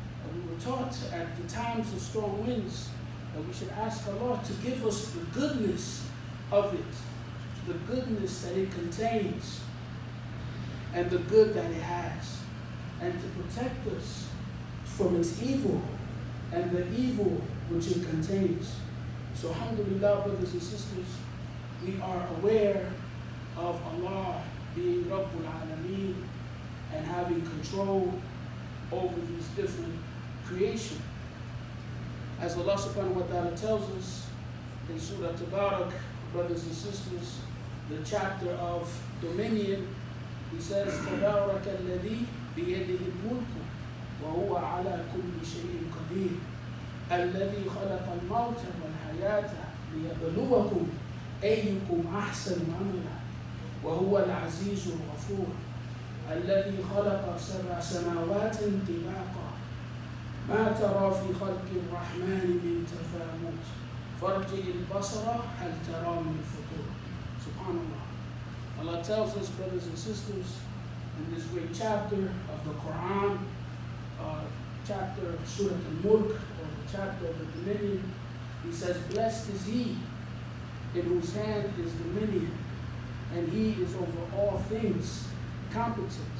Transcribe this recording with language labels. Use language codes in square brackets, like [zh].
[en] We were taught at the times of strong winds that we should ask Allah to give us the goodness of it, the goodness that it contains, and the good that it has, and to protect us from its evil and the evil which it contains. So alhamdulillah, brothers and sisters, we are aware of Allah being Rabbul Alameen and having control over these different creation. As Allah subhanahu wa ta'ala tells us in Surah Tabarak, brothers and sisters, the chapter of dominion, He says, [ar] تَبَارَكَ الَّذِي بِيَدِهِ الْمُلْكُ وَهُوَ عَلَى كُلِّ شَيْءٍ قَدِيرٌ الَّذِي خَلَقَ الْمَوْتَ وَالْحَيَاةَ لِيَبْلُوَكُمْ أَيُّكُمْ أَحْسَنُ عَمَلًا وَهُوَ الْعَزِيزُ الْغَفُورُ الَّذِي خَلَقَ سَبْعَ سَمَاوَاتٍ طِبَاقًا مَا تَرَى فِي خَلْقِ الرَّحْمَنِ مِنْ تَفَاوُتٍ فَارْجِعِ الْبَصَرَ هَلْ تَرَى مِنْ فُطُورٍ. [en] Subhanallah. Allah tells us, brothers and sisters, in this great chapter of the Quran, chapter Surah Al-Mulk, or the chapter of the dominion, He says, blessed is he in whose hand is dominion, and he is over all things competent.